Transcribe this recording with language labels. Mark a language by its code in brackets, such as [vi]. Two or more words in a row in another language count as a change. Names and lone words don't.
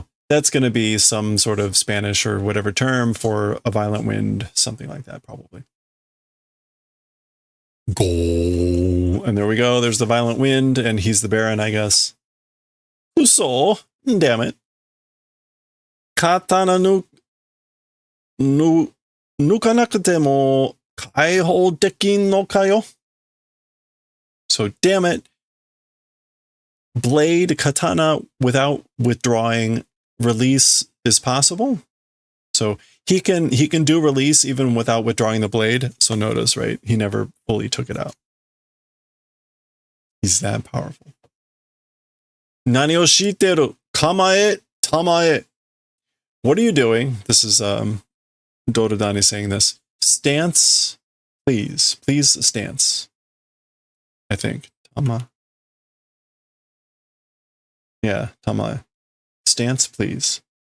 [en] That's going to be some sort of Spanish or whatever term for a violent wind, something like that, probably. Go. And there we go. There's the violent wind, and he's the baron, I guess. Uso. Damn it. [ja] 刀抜かなくても解放できんのかよ. [en] So, damn it. Blade, katana, without withdrawing, release is possible. So he can do release even without withdrawing the blade. So notice, right? He never fully took it out. He's that powerful. [ja] 何をしてる? 構え、たまえ. [en] What are you doing? This is Dorodani saying this. Stance, please. Please stance. I think. Tama. Yeah, tamae. Stance, please.